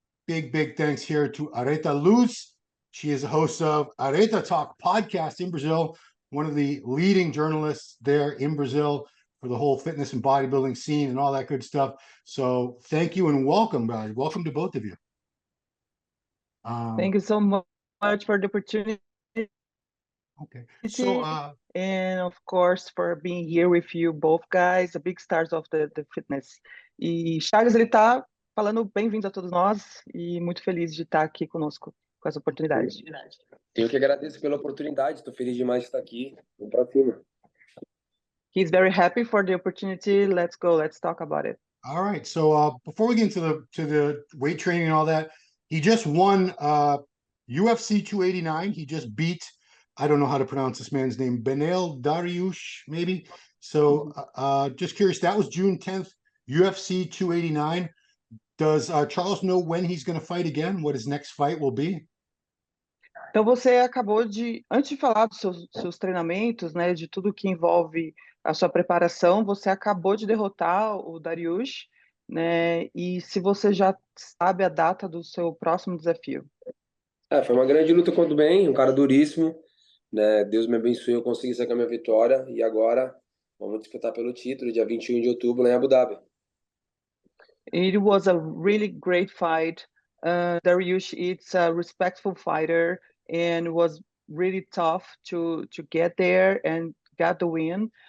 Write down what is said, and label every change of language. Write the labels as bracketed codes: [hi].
[en] Big thanks here to Areta Luz. She is the host of Areta Talk podcast in Brazil, one of the leading journalists there in Brazil for the whole fitness and bodybuilding scene and all that good stuff. So thank you and welcome, guys. Welcome to both of you. Thank you so much for the opportunity. Okay. So, and of course for being here with you both guys, the big stars of the fitness. [pt] E Charles, ele tá falando bem-vindos a todos nós e muito feliz de estar aqui conosco com essa oportunidade. Eu que agradeço pela oportunidade, estou feliz demais de estar aqui. Vamos para cima. [en] He's very happy for the opportunity. Let's go. Let's talk about it. All right. So before we get into the weight training and all that, he just won UFC 289. He just beat, I don't know how to pronounce this man's name, Benel Dariush, maybe. So just curious, that was June 10th, UFC 289. Does Charles know when he's going to fight again? What his next fight will be? [pt] Então você acabou de, antes de falar dos seus treinamentos, né, de tudo que envolve a sua preparação, você acabou de derrotar o Dariush, né? E se você já sabe a data do seu próximo desafio? Foi uma grande luta contra o bem, um cara duríssimo, né? Deus me abençoe, eu consegui sacar minha vitória e agora vamos disputar pelo título dia 21 de outubro lá em Abu Dhabi. [en] It was a really great fight. Dariush is a respectful fighter and was really tough to get there and got the win.